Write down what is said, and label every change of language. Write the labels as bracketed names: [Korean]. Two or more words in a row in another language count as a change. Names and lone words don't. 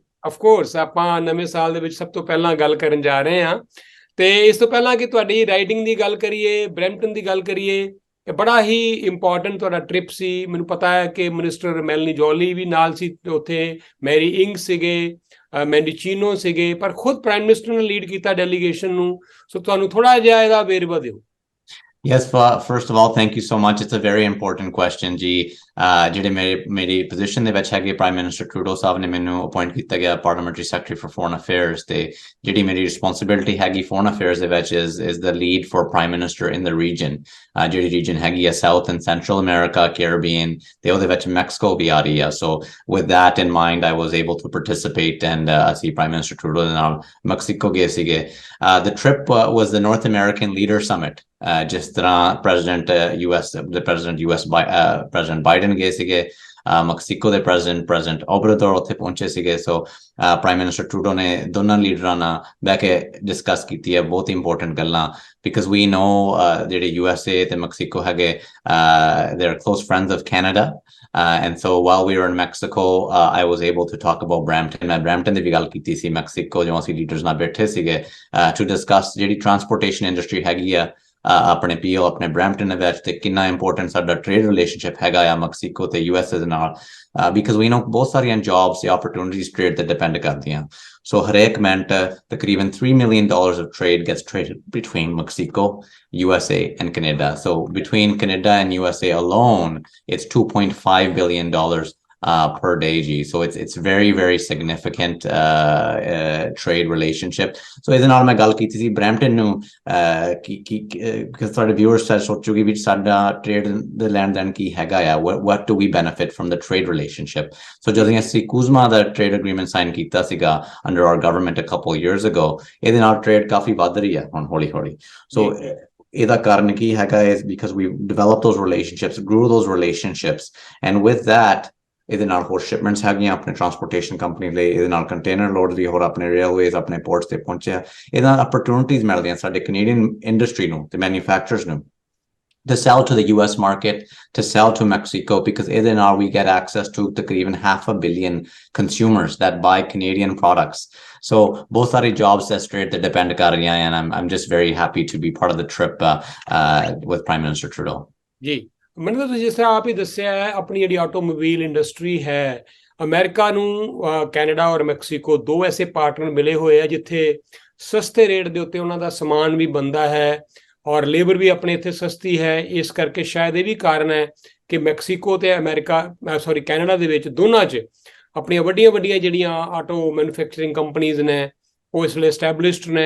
[Punjabi] ਅਫਕੋਰਸ ਆਪਾਂ ਨਵੇਂ ਸਾਲ ਦੇ ਵਿੱਚ ਸਭ ਤੋਂ ਪਹਿਲਾਂ ਗੱਲ ਕਰਨ ਜਾ ਰਹੇ ਹਾਂ, ਤੇ ਇਸ ਤੋਂ ਪਹਿਲਾਂ ਕਿ ਤੁਹਾਡੀ ਰਾਈਡਿੰਗ ਦੀ ਗੱਲ ਕਰੀਏ, ਬਰੈਂਪਟਨ ਦੀ ਗੱਲ ਕਰੀਏ, ਇਹ ਬੜਾ ਹੀ ਇੰਪੋਰਟੈਂਟ ਤੁਹਾਡਾ ਟ੍ਰਿਪ ਸੀ। ਮੈਨੂੰ ਪਤਾ ਹੈ ਕਿ ਮਿਨਿਸਟਰ ਮੈਲਨੀ ਜੋਲੀ ਵੀ ਨਾਲ ਸੀ ਉੱਥੇ, ਮੈਰੀ ਇੰਗ ਸੀਗੇ, ਮੈਂਡੀਚੀਨੋ ਸੀਗੇ, ਪਰ ਖੁਦ [English] prime minister [Punjabi] ਨੇ ਲੀਡ ਕੀਤਾ ਡੈਲੀਗੇਸ਼ਨ ਨੂੰ। ਸੋ ਤੁਹਾਨੂੰ ਥੋੜਾ ਜਿਹਾ ਇਹਦਾ ਵੇਰਵਾ ਦਿਓ। [English] Yes, first of all, thank you so much. It's a very important question, [Punjabi] ਜੀ। ਜਿਹੜੇ ਮੇਰੀ ਪੋਜੀਸ਼ਨ ਦੇ ਵਿੱਚ ਹੈਗੇ, [English] prime minister [Punjabi] ਟਰੂਡੋ ਸਾਹਿਬ ਨੇ ਮੈਨੂੰ ਅਪਾਇੰਟ ਕੀਤਾ ਗਿਆ [English] parliamentary secretary for foreign affairs, [Punjabi] ਤੇ ਜਿਹੜੀ ਮੇਰੀ ਰਿਸਪੌਂਸਿਬਿਲਿਟੀ ਹੈਗੀ [English] foreign affairs [Punjabi] ਦੇ ਵਿੱਚ [English] is the lead for prime minister in the region। [Punjabi] ਜਿਹੜੀ ਰੀਜਨ ਹੈਗੀ ਆ ਸਾਊਥ ਐਂਡ ਸੈਂਟਰਲ ਅਮਰੀਕਾ, ਕੈਰੀਬੀਅਨ, ਤੇ ਉਹਦੇ ਵਿੱਚ ਮੈਕਸੀਕੋ ਵੀ ਆ ਰਹੀ ਆ। [English] So with that in mind, I was able to participate, and [Punjabi] ਅਸੀਂ [English] prime minister [Punjabi] ਟਰੂਡੋ ਦੇ ਨਾਲ ਮੈਕਸੀਕੋ ਗਏ ਸੀਗੇ। [English] The trip was the North American Leader Summit। [Punjabi] ਜਿਸ ਤਰ੍ਹਾਂ ਪ੍ਰੈਜ਼ੀਡੈਂਟ ਬਾਈਡਨ ਗਏ ਸੀਗੇ, ਮੈਕਸੀਕੋ ਦੇ ਪ੍ਰੈਜ਼ੀਡੈਂਟ ਓਬਰਾਡੋਰ ਉੱਥੇ ਪਹੁੰਚੇ ਸੀਗੇ। ਸੋ [English] prime minister [Punjabi] ਟਰੂਡੋ ਨੇ ਦੋਨਾਂ ਲੀਡਰਾਂ ਨਾਲ ਬਹਿ ਕੇ ਡਿਸਕਸ ਕੀਤੀ ਹੈ ਬਹੁਤ ਇੰਪੋਰਟੈਂਟ ਗੱਲਾਂ, [English] because we know [Punjabi] ਜਿਹੜੇ USA ਤੇ ਮੈਕਸੀਕੋ ਹੈਗੇ, [English] they are close friends of Canada, and so while we were in Mexico, I was able to talk about Brampton। [Punjabi] ਮੈਂ ਬਰੈਂਪਟਨ ਦੀ ਵੀ ਗੱਲ ਕੀਤੀ ਸੀ ਮੈਕਸੀਕੋ, ਜੋ ਅਸੀਂ ਲੀਡਰਸ ਨਾਲ ਬੈਠੇ ਸੀਗੇ [English] to discuss [Punjabi] ਜਿਹੜੀ [English] transportation industry [Punjabi] ਹੈਗੀ ਆ ਆਪਣੇ ਪੀਓ ਆਪਣੇ ਬਰੈਂਪਟਨ ਦੇ ਵਿੱਚ, ਤੇ ਕਿੰਨਾ ਇੰਪੋਰਟੈਂਟ ਸਾਡਾ [English] trade relationship [Punjabi] ਹੈਗਾ ਆ ਮੈਕਸੀਕੋ ਤੇ USA ਦੇ ਨਾਲ, [English] because we know [Punjabi] ਬਹੁਤ ਸਾਰੀਆਂ ਜੌਬਸ ਤੇ ਓਪਰਚੁਨਿਟੀਜ਼ ਟ੍ਰੇਡ ਤੇ ਡਿਪੈਂਡ ਕਰਦੀਆਂ। ਸੋ ਹਰੇਕ ਮਿੰਟ ਤਕਰੀਬਨ [English] $3 million of trade gets traded between Mexico, USA and Canada। So between Canada and USA alone, it's $2.5 billion per day, G। So it's very, very significant trade relationship। [Punjabi] So ਇਹਦੇ ਨਾਲ ਮੈਂ ਗੱਲ ਕੀਤੀ ਸੀ ਬਰੈਂਪਟਨ ਨੂੰ, because ਤੁਹਾਡੇ viewers ਸੋਚੂਗੀ ਵੀ ਸਾਡਾ ਟ੍ਰੇਡ ਦੇ ਲੈਣ ਦੇਣ ਕੀ ਹੈਗਾ ਆ, [English] what do we benefit from the trade relationship। [Punjabi] So ਜਦੋਂ ਅਸੀਂ ਕੁਜ਼ਮਾ ਦਾ [English] trade agreement [Punjabi] ਸਾਈਨ ਕੀਤਾ ਸੀਗਾ [English] under our government a couple years ago, [Punjabi] ਇਹਦੇ ਨਾਲ ਟ੍ਰੇਡ ਕਾਫੀ ਵੱਧ ਰਹੀ ਹੈ ਹੁਣ ਹੌਲੀ ਹੌਲੀ। So ਇਹਦਾ ਕਾਰਨ ਕੀ ਹੈਗਾ [English] is because we developed those relationships, grew those relationships, and with that [Punjabi] ਇਹਦੇ ਨਾਲ ਹੋਰ ਸ਼ਿਪਮੈਂਟਸ ਹੈਗੀਆਂ ਆਪਣੇ [English] transportation company [Punjabi] ਲਈ, ਇਹਦੇ ਨਾਲ [English] container load [Punjabi] ਵੀ ਹੋਰ ਆਪਣੇ ਰੇਲਵੇਜ਼ ਆਪਣੇ ਪੋਰਟਸ ਤੇ ਪਹੁੰਚਿਆ। ਇਹਦੇ ਨਾਲ ਅਪਰਚੁਨਿਟੀਜ਼ ਮਿਲਦੀਆਂ ਸਾਡੇ ਕੈਨੇਡੀਅਨ ਇੰਡਸਟਰੀ ਨੂੰ ਤੇ ਮੈਨੂਫੈਕਚਰਰਸ ਨੂੰ [English] to sell to the US market, to sell to Mexico, because [Punjabi] ਇਹਦੇ ਨਾਲ [English] we get access to ਤਕਰੀਬਨ 500 million consumers that buy Canadian products। [Punjabi] So ਬਹੁਤ ਸਾਰੀ jobs ਇਸ trade ਤੇ depend ਕਰ ਰਹੀਆਂ, [English] and I'm just very happy to be part of the trip with Prime Minister Trudeau। [Punjabi] ਜੀ ਮੈਨੂੰ ਤੁਸੀਂ ਜਿਸ ਤਰ੍ਹਾਂ ਆਪ ਹੀ ਦੱਸਿਆ ਹੈ, ਆਪਣੀ ਜਿਹੜੀ [English] automobile industry [Punjabi] ਹੈ, ਅਮਰੀਕਾ ਨੂੰ ਕੈਨੇਡਾ ਔਰ ਮੈਕਸੀਕੋ ਦੋ ਐਸੇ ਪਾਰਟਨਰ ਮਿਲੇ ਹੋਏ ਆ ਜਿੱਥੇ ਸਸਤੇ ਰੇਟ ਦੇ ਉੱਤੇ ਉਹਨਾਂ ਦਾ ਸਮਾਨ ਵੀ ਬਣਦਾ ਹੈ ਔਰ ਲੇਬਰ ਵੀ ਆਪਣੇ ਇੱਥੇ ਸਸਤੀ ਹੈ। ਇਸ ਕਰਕੇ ਸ਼ਾਇਦ ਇਹ ਵੀ ਕਾਰਨ ਹੈ ਕਿ ਮੈਕਸੀਕੋ ਤੇ ਕੈਨੇਡਾ ਦੇ ਵਿੱਚ ਦੋਨਾਂ 'ਚ ਆਪਣੀਆਂ ਵੱਡੀਆਂ ਜਿਹੜੀਆਂ [English] auto manufacturing companies [Punjabi] ਨੇ ਉਹ ਇਸ ਵੇਲੇ ਐਸਟੈਬਲਿਸ਼ਡ ਨੇ।